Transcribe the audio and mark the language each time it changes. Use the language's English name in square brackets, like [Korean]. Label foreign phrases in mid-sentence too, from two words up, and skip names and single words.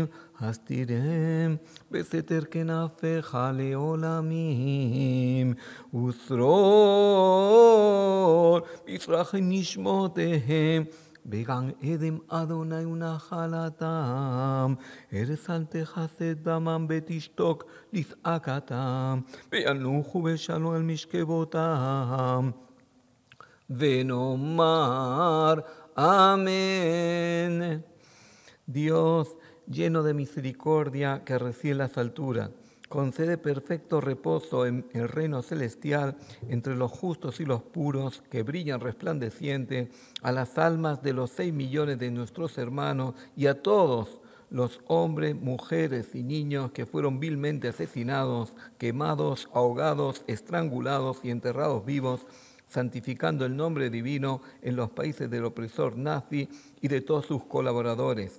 [Hebrew] הסתירם בסתר כנפיך לעולמים, ושרור בצרח נשמותיהם, בגן עדן אדוני ונחלתם, ארץ אל תכסה דמם ותשתוק לזעקתם, וינוחו בשלום על משכבותם, ונאמר amén. [Spanish] Dios, lleno de misericordia, que reside en las alturas, concede perfecto reposo en el reino celestial entre los justos y los puros que brillan resplandecientes a las almas de los 6 millones de nuestros hermanos y a todos los hombres, mujeres y niños que fueron vilmente asesinados, quemados, ahogados, estrangulados y enterrados vivos, santificando el nombre divino en los países del opresor nazi y de todos sus colaboradores.